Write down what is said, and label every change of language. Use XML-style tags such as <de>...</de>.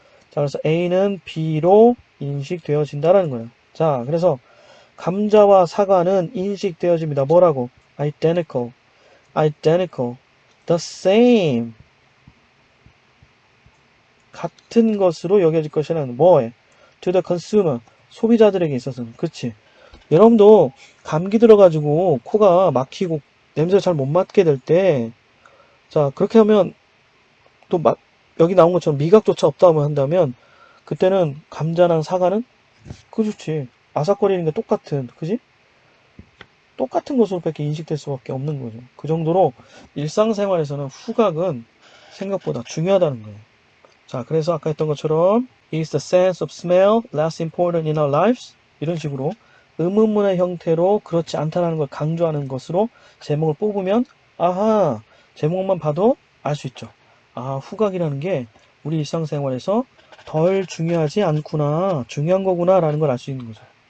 <ko>자, 그래서 A는 B로 인식되어진다라는 거예요. 자, 그래서 감자와 사과는 인식되어집니다.</ko> <en>뭐라고? identical, identical, the same.</en> <ko>같은 것으로 여겨질 것이라는 뭐에?</ko> <en>to the consumer,</en> <ko>소비자들에게 있어서는. 그치? 여러분도 감기 들어가지고 코가 막히고 냄새를 잘 못 맡게 될 때, 자, 그렇게 하면 또 여기 나온 것처럼 미각조차 없다고 한다면, 그때는 감자랑 사과는 그렇지. 아삭거리는 게 똑같은, 그지? 똑같은 것으로밖에 인식될 수밖에 없는 거죠. 그 정도로 일상생활에서는 후각은 생각보다 중요하다는 거예요. 자, 그래서 아까 했던 것처럼</ko> <en>Is the sense of smell less important in our lives?</en> <ko>이런 식으로 의문문의 형태로 그렇지 않다는 걸 강조하는 것으로 제목을 뽑으면 아하, 제목만 봐도 알 수 있죠. 아, 후각이라는 게 우리 일상생활에서 덜 중요하지 않구나, 중요한 거구나 라는 걸 알 수 있는 거죠.</ko>